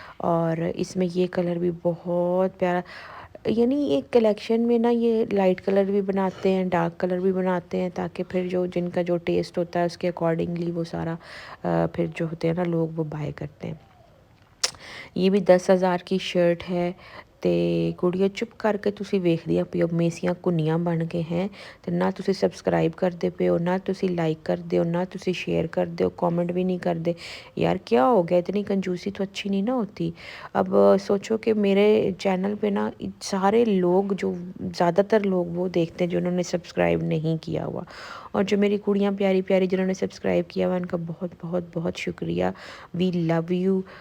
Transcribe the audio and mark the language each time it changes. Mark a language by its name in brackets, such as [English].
[Hindi] और इसमें ये कलर भी बहुत प्यारा, यानी एक कलेक्शन में ना ये लाइट कलर भी बनाते हैं, डार्क कलर भी बनाते हैं, ताकि फिर जो जिनका जो टेस्ट होता है उसके अकॉर्डिंगली वो सारा फिर जो होते हैं ना लोग वो बाय करते हैं। ये भी 10,000 की शर्ट है। [Punjabi] ਤੇ ਕੁੜੀਓ ਚੁੱਪ ਕਰਕੇ ਤੁਸੀਂ ਵੇਖਦੀਆਂ ਪਿਓ ਮੇਸੀਆਂ ਕੁੰਨੀਆਂ ਬਣ ਕੇ [Hindi] ਹੈ ਤੇ ਨਾ ਤੁਸੀਂ सब्सक्राइब करते पे हो, ना ਤੁਸੀਂ लाइक करते हो, ना ਤੁਸੀਂ शेयर करते हो, कमेंट भी नहीं करते। यार क्या हो गया, इतनी कंजूसी तो अच्छी नहीं ना होती। अब सोचो कि मेरे चैनल पे ना सारे लोग जो ज़्यादातर लोग वो देखते हैं जिन्होंने सब्सक्राइब नहीं किया हुआ, और जो मेरी कुड़ियाँ प्यारी प्यारी जिन्होंने सब्सक्राइब किया हुआ उनका बहुत बहुत बहुत शुक्रिया। [English] We love you.